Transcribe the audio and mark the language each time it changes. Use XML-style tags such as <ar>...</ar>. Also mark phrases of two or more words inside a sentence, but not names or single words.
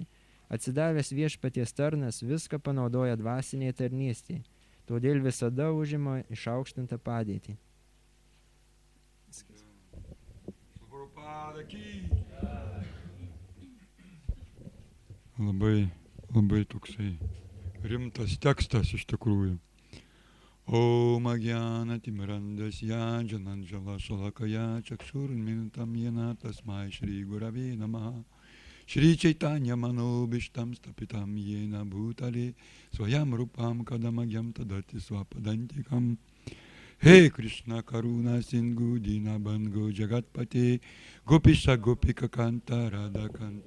<lt>Atsidavęs viešpaties tarnas viską panaudoja dvasiniai tarnystėje, todėl visada užima išaukštintą padėtį. Labai toksai rimtas tekstas iš tikrųjų.</lt> <sa>Om Agyanatimirandasya Jananjala Shalakaya Chakshurmintam Yena Tasmai Shri Gurave Namaha Shri Chaitanya Manobishtam Stapitam Yena Bhutale Swayam Rupam Kadamagyam Tadati Swapadantikam He Krishna Karuna Sindhu Dinabandhu Jagatpate Gopisha Gopika Kanta Radha Kanta</sa>